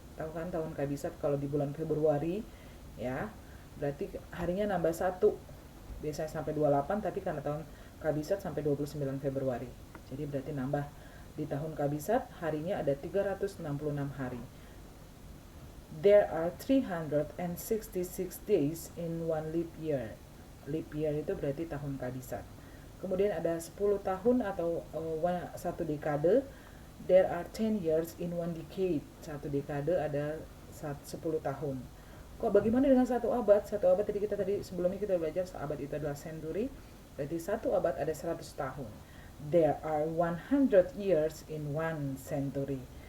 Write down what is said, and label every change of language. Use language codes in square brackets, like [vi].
[id] Tahu kan tahun kabisat kalau di bulan Februari, ya. Berarti harinya nambah 1. Biasanya sampai 28, tapi karena tahun kabisat sampai 29 Februari. Jadi berarti nambah. Di tahun kabisat harinya ada 366 hari. [en] There are 366 days in 1 leap year. [id] leap year itu berarti tahun kabisat. Kemudian ada 10 tahun atau satu dekade. [en] There are 10 years in one decade. [id] Satu dekade ada 10 tahun. Kok bagaimana dengan satu abad? Satu abad tadi sebelumnya kita belajar abad itu adalah century. Berarti satu abad ada 100 tahun. [en] There are 100 years in one century.